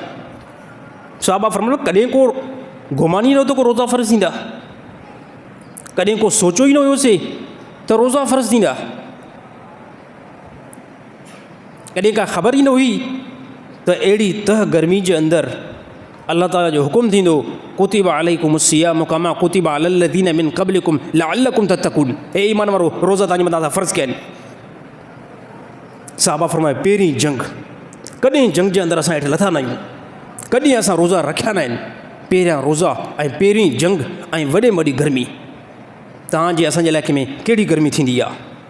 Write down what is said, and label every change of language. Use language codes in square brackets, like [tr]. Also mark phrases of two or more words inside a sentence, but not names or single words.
[sd] सहाबा फरमायो कॾहिं को घुमान ई न हो त को रोज़ा फ़र्ज़ थींदा, कॾहिं को सोचो ई न हुयोसीं त रोज़ा फ़र्ज़ थींदा, कॾहिं का ख़बर ई न हुई त अहिड़ी तह गर्मी जे अंदरि अल्लाह ताला जो हुकुम थींदो [ar] كتب عليكم الصيام كما كتب على الذين من قبلكم لعلكم تتقون. [sd] हे ईमान वारो, रोज़ा तव्हांजे मथां फ़र्ज़ कया आहिनि। सहाबा फरमाए पहिरीं जंग, कॾहिं जंग जे अंदरि असां हेठि लथा न आहियूं, कॾहिं असां रोज़ा रखिया न आहिनि। पहिरियां रोज़ा ऐं पहिरीं जंग ऐं वॾे में वॾी गर्मी। तव्हांजे असांजे इलाइक़े में कहिड़ी गर्मी थींदी आहे?